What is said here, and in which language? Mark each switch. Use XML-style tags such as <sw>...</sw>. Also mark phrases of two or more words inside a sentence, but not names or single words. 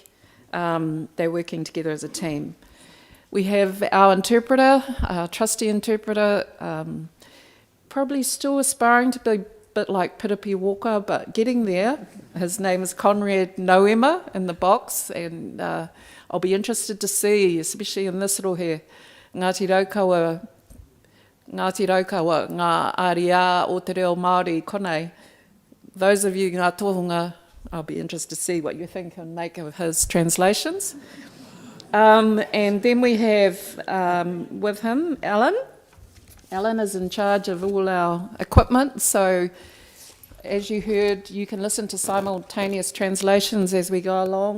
<en>They're working together as a team. We have our interpreter, our trusty interpreter, probably still aspiring to be a bit like Piripi Walker, but getting there. His name is Conrad Noema in the box, and I'll be interested to see, especially in this rohe, Ngāti Raukawa,</en> <mi>ngā aria o te reo Māori konei.</mi> <en>Those of you</en> <mi>ngā tohunga,</mi> <en>I'll be interested to see what you think and make of his translations. And then we have with him Alan. Alan is in charge of all our equipment, so as you heard, you can listen to simultaneous translations as we go along.</en>